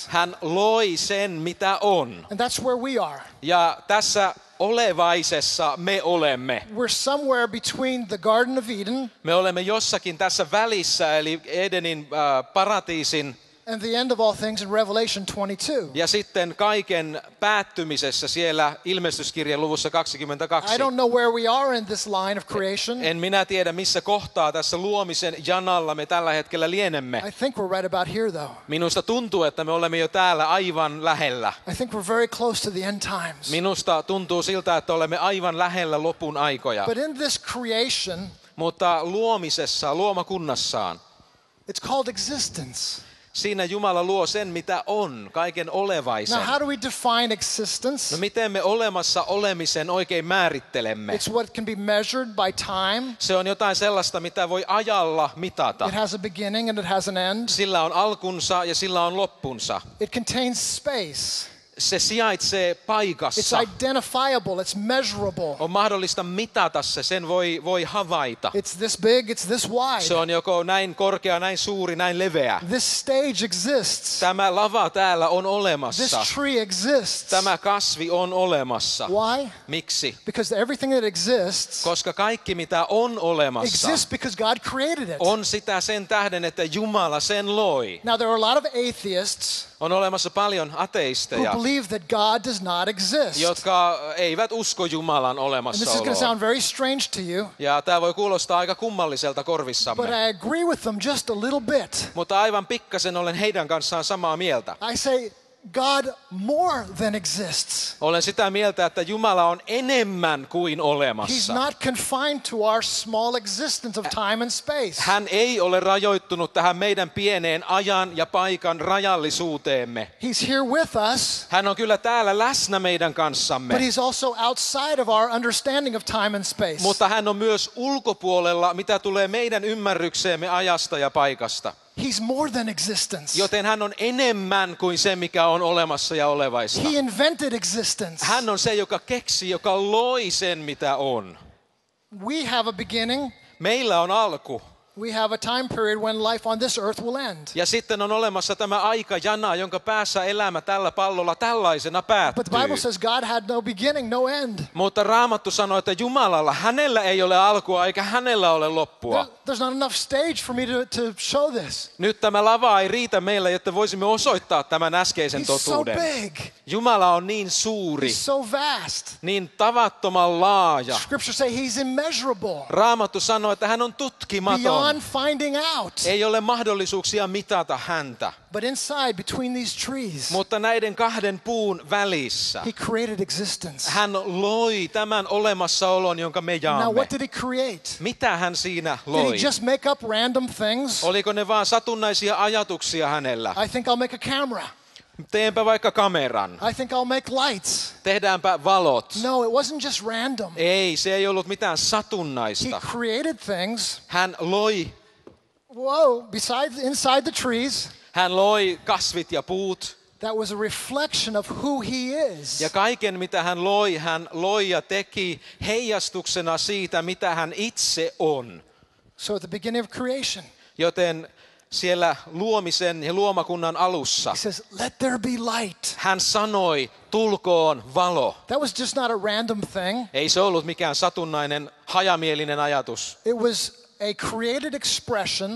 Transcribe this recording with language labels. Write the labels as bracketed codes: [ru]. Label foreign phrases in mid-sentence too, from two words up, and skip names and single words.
[fi] hän loi sen, mitä on. [en] And that's where we are. [fi] Ja tässä olevaisessa me olemme. [en] We're somewhere between the Garden of Eden [fi] Me olemme jossakin tässä välissä, eli Edenin paratiisin [en] and the end of all things in Revelation 22. [fi] ja sitten kaiken päättymisessä siellä ilmestyskirjan luvussa 22. [en] I don't know where we are in this line of creation. [fi] En minä tiedä, missä kohtaa tässä luomisen janalla me tällä hetkellä lienemme. [en] I think we're right about here, though. [fi] Minusta tuntuu, että me olemme jo täällä aivan lähellä. [en] I think we're very close to the end times. [fi] Minusta tuntuu siltä, että olemme aivan lähellä lopun aikoja. [en] But in this creation, [fi] Mutta luomisessa, luomakunnassaan, [en] it's called existence. [fi] siinä Jumala luo sen, mitä on, kaiken olevaisen. [en] Now, how do we define existence? [fi] No miten me olemassa olemisen oikein määrittelemme? [en] It's what can be measured by time. [fi] Se on jotain sellaista, mitä voi ajalla mitata. [en] It has a beginning and it has an end. [fi] Sillä on alkunsa ja sillä on loppunsa. [en] It contains space. [fi] se sijaitsee paikassa. [en] It's identifiable, it's measurable. [fi] On mahdollista mitata se, sen voi havaita. [en] It's this big, it's this wide. [fi] Se on joko näin korkea, näin suuri, näin leveä. [en] This stage exists. [fi] Tämä lava täällä on olemassa. [en] This tree exists. [fi] Tämä kasvi on olemassa. [en] Why? [fi] Miksi? [en] Because everything that exists [fi] Koska kaikki mitä on olemassa [en] exists because God created it. [fi] on sitä sen tähden, että Jumala sen loi. [en] Now there are a lot of atheists [fi] On olemassa paljon [en] who [fi] ateisteja, [en] believe that God does not exist. [fi] jotka eivät usko Jumalan [en] And this is going to [fi] olemassaoloa. [en] sound very strange to you, [fi] Ja tämä voi kuulostaa aika kummalliselta [en] but [fi] korvissamme. [en] I agree with them just a little bit. [fi] Mutta aivan pikkasen olen heidän kanssaan samaa mieltä. [en] I say God more than exists. [fi] Olen sitä mieltä, että Jumala on enemmän kuin [en] He's [fi] olemassa. [en] not confined to our small existence of time and space. [fi] Hän ei ole rajoittunut tähän meidän pieneen ajan ja paikan rajallisuuteemme. [en] He's here with us, [fi] Hän on kyllä täällä läsnä meidän [en] but [fi] kanssamme, [en] he's also outside of our understanding of time and space. [fi] mutta hän on myös ulkopuolella, mitä tulee meidän ymmärrykseemme ajasta ja paikasta. [en] He's more than existence. [fi] Joten hän on enemmän kuin se, mikä on olemassa ja olevaista. [en] He invented existence. [fi] Hän on se, joka keksi, joka loi sen, mitä on. [en] We have a beginning. [fi] Meillä on alku. [en] We have a time period when life on this earth will end. [fi] Ja sitten on olemassa tämä aikajana, jonka päässä elämä tällä pallolla tällaisena [en] But the [fi] päättyy. [en] Bible says God had no beginning, no end. [fi] Mutta Raamattu sanoo, että Jumalalla, hänellä ei ole alkua eikä hänellä ole loppua. [en] There's not enough stage for me to show this. [fi] Nyt tämä lava ei riitä meille, jotta voisimme osoittaa tämän äskeisen [en] He's so [fi] totuuden. [en] big. [fi] Jumala on niin suuri, [en] He's so vast. [fi] niin tavattoman laaja. [en] Scripture say he's immeasurable. [fi] Raamattu sanoo, että hän on tutkimaton. [en] Beyond finding out. [fi] Ei ole mahdollisuuksia mitata häntä. [en] But inside, between these trees, [fi] Mutta näiden kahden puun välissä [en] he created existence. [fi] hän loi tämän olemassaolon, jonka me [en] Now, [fi] jaamme. [en] what did he create? [fi] Mitä hän siinä [en] Did he [fi] loi? [en] just make up random things? [fi] Oliko ne vaan satunnaisia ajatuksia hänellä? [en] I think I'll make a camera. [fi] Teenpä vaikka kameran. [en] I think I'll make lights. [fi] Tehdäänpä valot. [en] No, it wasn't just random. [fi] Ei, se ei ollut mitään [en] He [fi] satunnaista. [en] created things. [fi] Hän loi, [en] Inside the trees, [fi] hän loi kasvit ja puut. [en] that was a reflection of who he is. [fi] Ja kaiken mitä hän loi ja teki heijastuksena siitä, mitä hän itse on. [en] So at the beginning of creation, [fi] Joten siellä luomisen ja luomakunnan alussa [en] he says, let there be light. [fi] hän sanoi, tulkoon valo. [en] That was just not a random thing. [fi] Ei se ollut mikään satunnainen, hajamielinen ajatus. [en] It was a created expression